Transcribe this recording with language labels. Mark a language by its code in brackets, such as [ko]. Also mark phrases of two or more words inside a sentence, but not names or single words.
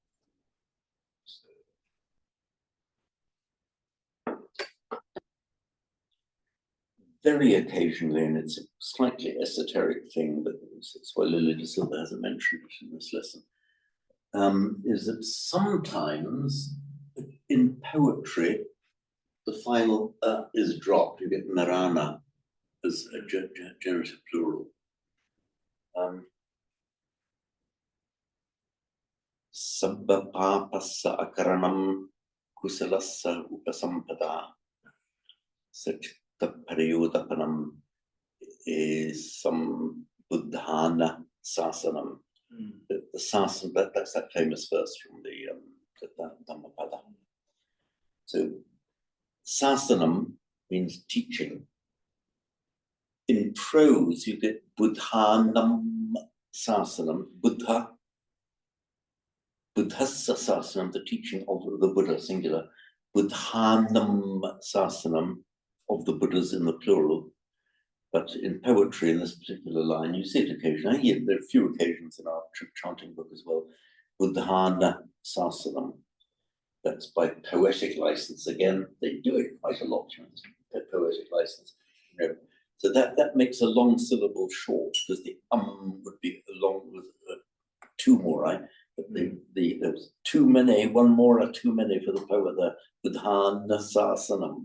[en] Very occasionally, and it's a slightly esoteric thing, but it's why Lily de Silva hasn't mentioned it in this lesson, is that sometimes in poetry, the final is dropped. You get narana as a genitive plural. [pi] Sabba papassa akaranam kusalassa upasampada sachitta pariyudapanam some buddhana sasanam. [en] The sasana, that's that famous verse from the Dhammapada. So sasanam means teaching. In prose, you get [pi] buddhanam sasanam, buddhassa sasanam, [en] the teaching of the Buddha, singular, [pi] buddhanam sasanam, [en] of the Buddhas in the plural. But in poetry, in this particular line, you see it occasionally. There are a few occasions in our chanting book as well. [pi] Buddhana sasanam. [en] That's by poetic license. Again, they do it quite a lot. Poetic license. You know, So that makes a long syllable short, because the would be along with two more, right? But there was too many, one more or too many for the poet there, with han, sa, sanam.